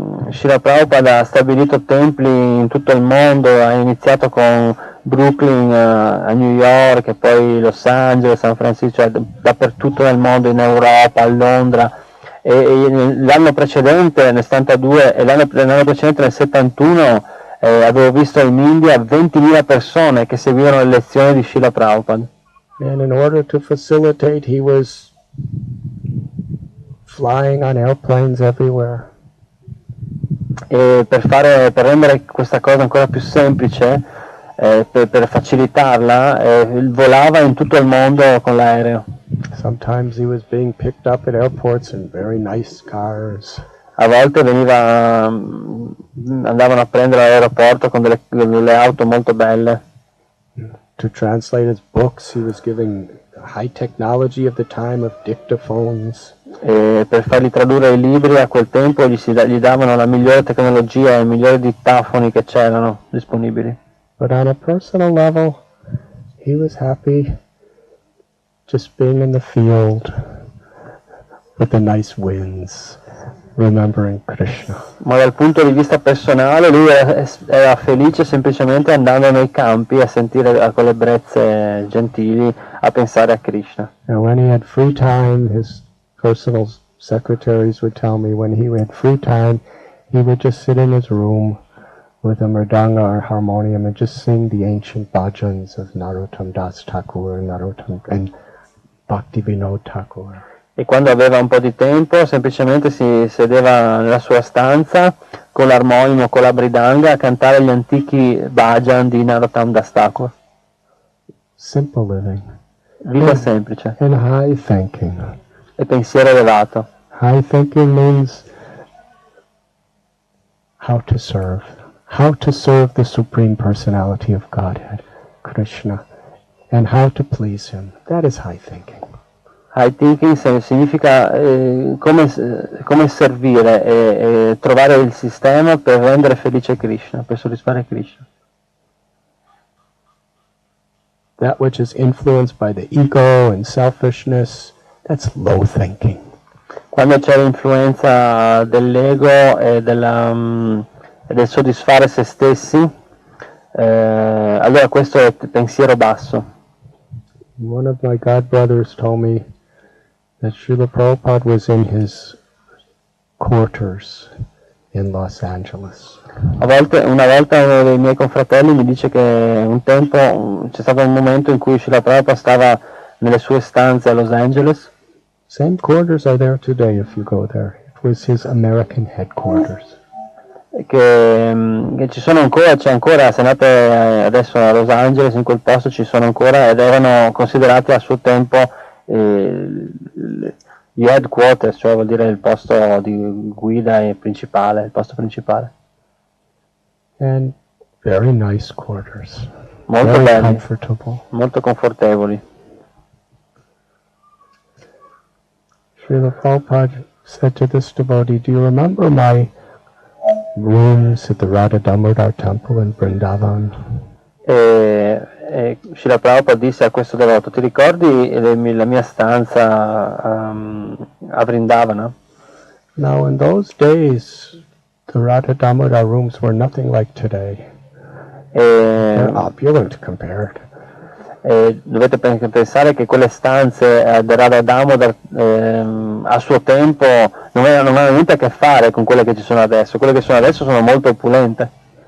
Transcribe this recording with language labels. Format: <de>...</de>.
<it>Srila Prabhupada ha stabilito templi in tutto il mondo, ha iniziato con Brooklyn a New York, e poi Los Angeles, San Francisco, cioè dappertutto nel mondo, in Europa, a Londra. E l'anno precedente, nel 72, e l'anno precedente, nel 71, avevo visto in India 20.000 persone che seguivano le lezioni di Srila Prabhupada.</it> <en>And in order to facilitate, he was flying on airplanes everywhere.</en> <it>E per rendere questa cosa ancora più semplice, per facilitarla, volava in tutto il mondo con l'aereo.</it> <en>Sometimes he was being picked up at airports in very nice cars.</en> <it>A volte andavano a prendere all'aeroporto con delle auto molto belle.</it> <en>To translate his books, he was giving high technology of the time of dictaphones.</en> <it>E per fargli tradurre i libri a quel tempo gli davano la migliore tecnologia e i migliori dittafoni che c'erano disponibili.</it> <en>But on a personal level, he was happy just being in the field with the nice winds, remembering Krishna.</en> <it>Ma dal punto di vista personale lui era felice semplicemente andando nei campi a sentire con le brezze gentili, a pensare a Krishna.</it> <en>And when he had free time, his personal secretaries would tell me when he had free time, he would just sit in his room with a mridanga or harmonium and just sing the ancient bhajans of Narottam Das Thakur and Bhakti Vinod Thakur.</en> <it>E quando aveva un po' di tempo semplicemente si sedeva nella sua stanza con l'armonium o con la mridanga a cantare gli antichi bhajan di Narottam Das Thakur.</it> <en>Simple living.</en> <it>Vita semplice.</it> <en>And high thinking.</en> <it>E pensiero elevato.</it> <en>High thinking means how to serve the Supreme Personality of Godhead, Krishna, and how to please Him. That is high thinking.</en> <it>High thinking significa come servire e trovare il sistema per rendere felice Krishna, per soddisfare Krishna.</it> <en>That which is influenced by the ego and selfishness, that's low thinking.</en> <it>Quando c'è l'influenza dell'ego e del soddisfare se stessi, allora questo è pensiero basso.</it> <en>One of my godbrothers told me that Srila Prabhupada was in his quarters in Los Angeles.</en> <it>Una volta uno dei miei confratelli mi dice che un tempo c'è stato un momento in cui Srila Prabhupada stava nelle sue stanze a Los Angeles.</it> <en>Same quarters are there today if you go there. It was his American headquarters.</en> <it>Che ci sono ancora, c'è ancora, se andate adesso a Los Angeles, in quel posto ci sono ancora ed erano considerati a suo tempo gli headquarters, cioè vuol dire il posto di guida e principale, il posto principale.</it> <en>And very nice quarters.</en> <it>Molto</it> <en>very</en> <it>belli,</it> <en>comfortable.</en> <it>molto confortevoli.</it> <en>Srila Prabhupada said to this devotee, do you remember my rooms at the Radha temple in Vrindavana?</en> <it>E Srila Prabhupada disse a questo devoto, ti ricordi la mia stanza a Vrindavana?</it> <en>Now in those days, the Radha rooms were nothing like today. They're opulent compared.</en> <it>Dovete pensare che quelle stanze del Radha Damodar a suo tempo non avevano niente a che fare con quelle che ci sono adesso. Quelle che sono adesso sono molto opulente.</it>